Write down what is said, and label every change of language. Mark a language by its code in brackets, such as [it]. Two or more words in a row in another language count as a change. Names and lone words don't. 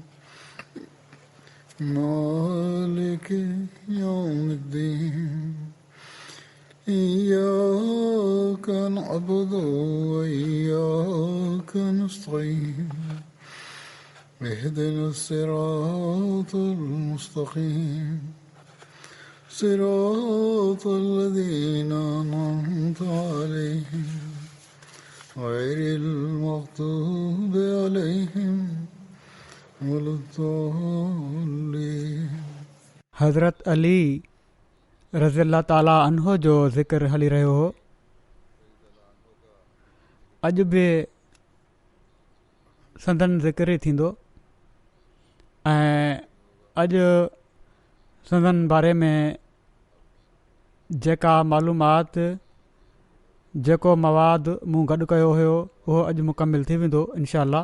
[ar] مالك يوم الدين إياك نعبد وإياك نستعين اهدنا الصراط المستقيم صراط الذين أنعمت عليهم غير المغضوب عليهم ولا الضالين. [sd] हज़रत अली [ar] رضي الله تعالى عنه [sd] जो ज़िक्र हली रहियो हो. अॼु बि संदन ज़िक्र ई थींदो ऐं अॼु संदन बारे में जेका मालूमात जेको मवाद मूं गॾु कयो हुयो उहो अॼु मुकमिल थी वेंदो [ar] إن شاء الله.